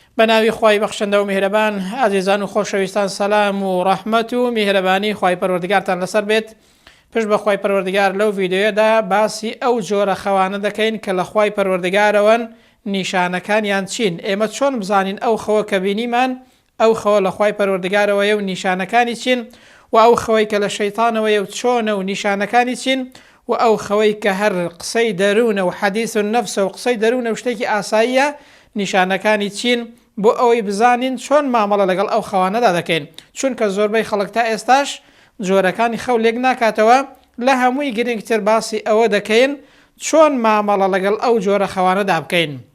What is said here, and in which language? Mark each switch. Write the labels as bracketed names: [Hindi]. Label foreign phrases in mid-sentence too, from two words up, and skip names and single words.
[Kurdish] بناوی خوای بخشنده و مهربان عزیزان و خوشویستان سلام و رحمت و مهربانی خوای پروردگارتان لسر بیت. پش بخوای پروردگار لو ویدیو دا باسی او جور خوانه دکین که لخوای پروردگار وان نیشانکان یان چین ایمت چون بزانین او خوا کبینی من او خوا لخوای پروردگار و یو نیشانکانی چین و او خوای که لشیطان و یو چون و نیشانکانی چین و او خوای که هر قصی درون و حدیث النفس و قصی درون و شتکی آساییه [Central Kurdish] نیشانەکانی چین بۆ ئەوەی بزانین چۆن مامەڵە لەگەڵ ئەو خەوانەدا دەکەین چونکە زۆربەی خەڵک تا ئێستاش جۆرەکانی خەو لێک ناکاتەوە لە هەمووی گرنگتر باسی ئەوە دەکەین چۆن مامەڵە لەگەڵ ئەو جۆرە خەوانەدا بکەین